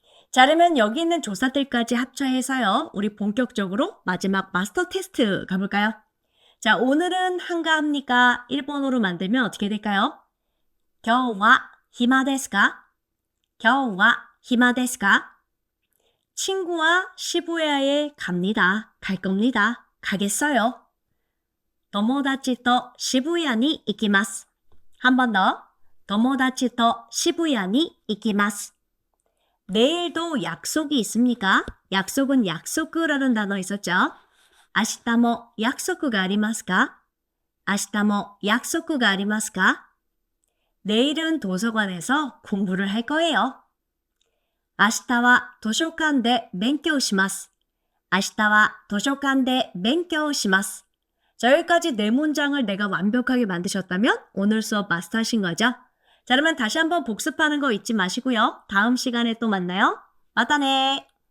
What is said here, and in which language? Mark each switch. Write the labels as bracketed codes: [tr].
[ko] 자, 그러면 여기 있는 조사들까지 합쳐해서요. 우리 본격적으로 마지막 마스터 테스트 가볼까요? 자, 오늘은 한가합니까? 일본어로 만들면 어떻게 될까요? [ja] 今日は暇ですか?今日は暇ですか? [ko] 친구와 시부야에 갑니다. 갈 겁니다. 가겠어요. [ja] 友達と渋谷に行きます. [ko] 한 번 더. [ja] 友達と渋谷に行きます. [ko] 내일도 약속이 있습니까? 약속은 약속이라는 단어 있었죠? [ja] 明日も約束がありますか?明日も約束がありますか? [ko] 내일은 도서관에서 공부를 할 거예요. [ja] 明日は図書館で勉強します.明日は図書館で勉強します. [ko] 자, 여기까지 네 문장을 내가 완벽하게 만드셨다면 오늘 수업 마스터하신 거죠? 자, 그러면 다시 한번 복습하는 거 잊지 마시고요. 다음 시간에 또 만나요. 마다네.